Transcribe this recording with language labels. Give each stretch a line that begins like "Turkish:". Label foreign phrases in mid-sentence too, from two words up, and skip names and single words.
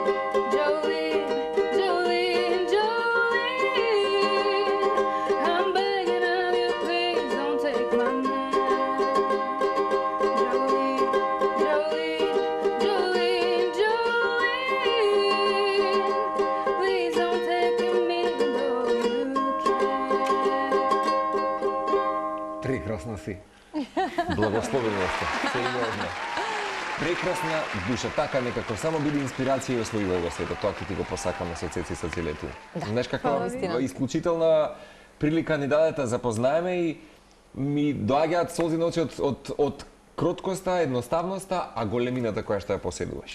English: Jolene, Jolene, Jolene, Jolene, I'm begging of you, please don't take my man. Jolene, Jolene, Jolene, Jolene, please don't take him even though you can.
Macedonian: Прекрасна си. Благословена сте. Сериозно. Прекрасна душа, така некако само биде инспирација и освојува го свето, тоа ќе ти го посакаме со Цеци со целето. Знаеш каква исклучителна прилика ни дадете, запознаеме и ми доаѓаат солзи на очи од кроткоста, едноставноста, а големината која што ја поседуваш.